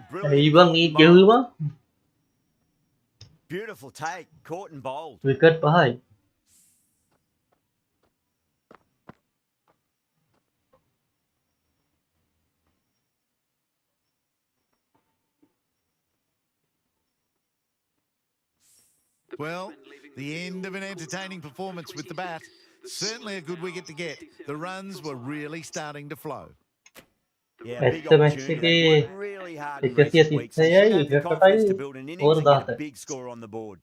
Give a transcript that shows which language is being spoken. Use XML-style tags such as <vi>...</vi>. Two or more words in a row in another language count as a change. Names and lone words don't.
<si>ඇයි</si> <en>Brilliant.</en> <si>බං ඊ ගෙවුවා?</si> <en>Beautiful take. Caught and bowled.</en> <si>විකට් 5යි.</si> <en>Well, the end of an entertaining performance with the bat. Certainly a good wicket to get. The runs were really starting to flow. Yeah, big</en> <si>ඇත්ත මැච්</si> <en>opportunity.</en> <si>එකේ</si> <en>They worked really hard in</en> <si>136යි</si> <en>recent weeks. They should have the confidence to build an innings and get a 4 big score on the board.</en>